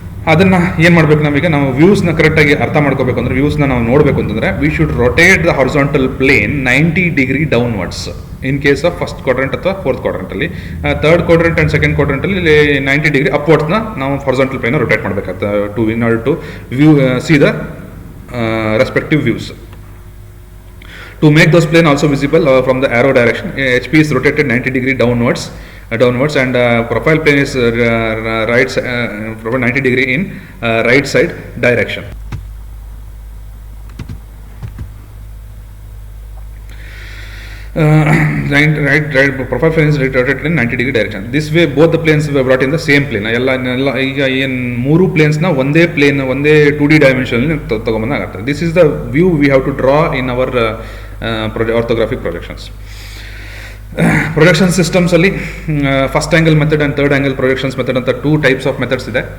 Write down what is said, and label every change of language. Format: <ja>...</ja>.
<kn>ಅದನ್ನು ಏನು ಮಾಡಬೇಕು, ನಾವೀಗ ನಾವು ವ್ಯೂಸ್ನ ಕರೆಕ್ಟಾಗಿ ಅರ್ಥ ಮಾಡ್ಕೋಬೇಕು ಅಂದರೆ, ವ್ಯೂಸ್ನ ನಾವು ನೋಡಬೇಕು ಅಂತಂದರೆ,</kn> <en>we should rotate the horizontal plane 90 degree downwards in case of first quadrant</en> <kn>ಅಥವಾ fourth ಕ್ವಾಡ್ರೆಂಟಲ್ಲಿ. Third quadrant and second ಕ್ವಾಡ್ರೆಂಟಲ್ಲಿ 90 degree ಅಪ್ವರ್ಡ್ಸ್ನ ನಾವು ಹಾರಿಜಾಂಟಲ್ ಪ್ಲೇನ್ನ ರೊಟೇಟ್ ಮಾಡಬೇಕಾಗುತ್ತೆ in order to view C the respective views.</kn> <en>To make those plane also visible from the arrow direction, HP is rotated 90 degree downwards and profile plane is right 90 degree in right side direction. Right profile plane is rotated in 90 degree direction. This way both the planes were brought in the same plane.</en> <kn>ಎಲ್ಲ ಈಗ ಏನು ಮೂರು ಪ್ಲೇನ್ಸ್ನ ಒಂದೇ plane, ಒಂದೇ 2D dimensionally ತಗೊಂಬಂದಾಗುತ್ತೆ.</kn> <en>This is the view we have to draw in our orthographic projections.</en> <kn>Projection ಸಿಸ್ಟಮ್ಸಲ್ಲಿ first angle method and third angle projections method ಅಂತ 2 types of methods ಇದೆ.</kn>